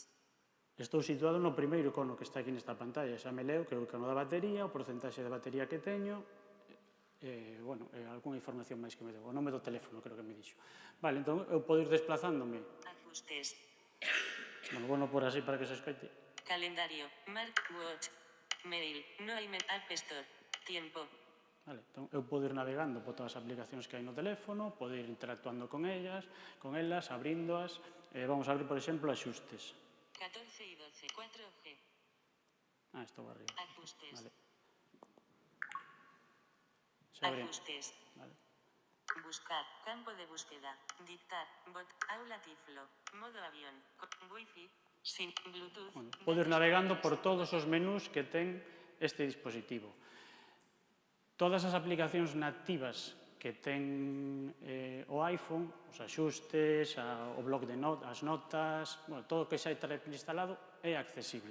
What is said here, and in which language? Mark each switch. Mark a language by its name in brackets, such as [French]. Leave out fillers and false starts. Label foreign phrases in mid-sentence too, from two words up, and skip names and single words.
[Galician] Estou situado no primeiro icono que está aquí nesta pantalla. Xa me leo que é o icono da batería, o porcentaxe de batería que teño, bueno, algunha información máis que me deu. O nome do teléfono, creo que me dixo. Vale, entón eu podo ir desplazándome. Ajustes. Bueno, por así para que se escoite. Calendario. Mark Watch. Mail. [Spanish] No hay App Store. Tiempo. [Galician] Vale, entón eu podo ir navegando por todas as aplicacións que hai no teléfono, podo ir interactuando con elas, abríndoas. Vamos a abrir, por exemplo, axustes. [Spanish] 14 y 12, 4G. Esto va arriba. Ajustes. Vale. Ajustes. Vale. Buscar, campo de búsqueda, dictar, bot, aula tiflo, modo avión, wifi, sin Bluetooth. [Galician] Bueno, podo ir navegando por todos os menús que ten este dispositivo. Todas as aplicacións nativas que ten o iPhone, os axustes, o bloc de notas, as notas, bueno, todo o que xa trae instalado é accesible.